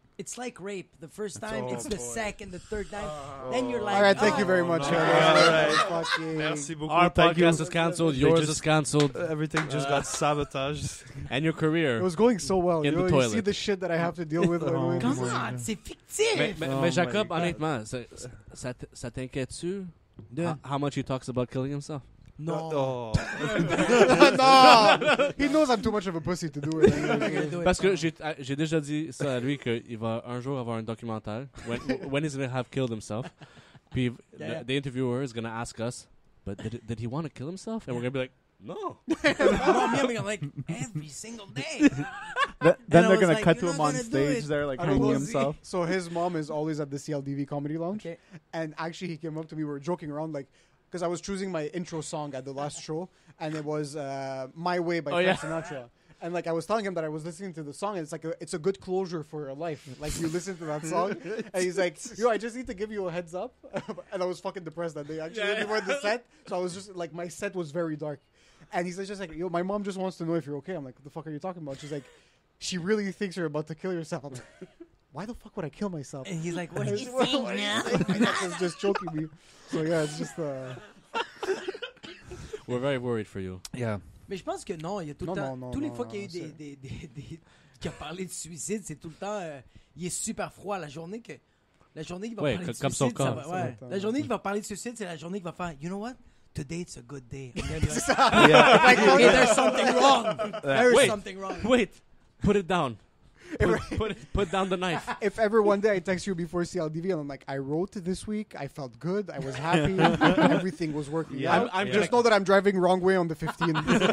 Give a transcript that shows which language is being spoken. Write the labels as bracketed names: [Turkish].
[English] It's like rape. The first time, it's the second, the third time. Then you're like, all right, thank you very much. All right. [French] Merci beaucoup. [English] Our podcast is cancelled. Yours is cancelled. Everything just got sabotaged. And your career. It was going so well. In the you toilet. see the shit that I have to deal with. Come on, [French] c'est fictif. Mais Jacob, honnêtement, ça t'inquiète-tu? [English] How much he talks about killing himself? No. No. He knows I'm too much of a pussy to do it. [French] Parce que j'ai déjà dit ça à lui qu'il va un jour avoir un documentaire [English] when he's going to have killed himself. Puis the interviewer is going to ask us, but did he want to kill himself? And we're going to be like, no. I'm like, every single day. Then they're going to cut to him on stage there, like hanging himself. So his mom is always at the CLDV Comedy Lounge. Okay. And actually he came up to me, we were joking around like, because I was choosing my intro song at the last show, and it was My Way by Frank Sinatra. And like I was telling him that I was listening to the song, and it's a good closure for your life. Like you listen to that song, and he's like, "Yo, I just need to give you a heads up." And I was fucking depressed that day actually before the set, so I was just like, my set was very dark. And he's just like, "Yo, my mom just wants to know if you're okay." I'm like, "What the fuck are you talking about?" She's like, "She really thinks you're about to kill yourself." I'm like, why the fuck would I kill myself? And he's like, what are you saying now? He's just choking me. So yeah, it's just... We're very worried for you. Yeah. [French] Mais je pense que non, il y a tout le temps... Tous les fois qu'il y a eu des qui a parlé de suicide, c'est tout le temps... il est super froid. La journée qu'il va parler de suicide, ça va... La journée qu'il va parler de suicide, c'est la journée qu'il va faire, [English] you know what? Today it's a good day. Like, okay, there's something wrong. There's something wrong. Wait, put it down. Put down the knife. If ever one day I text you before CLDV and I'm like, I wrote this week, I felt good, I was happy, everything was working out. I'm just know that I'm driving wrong way on the 15th.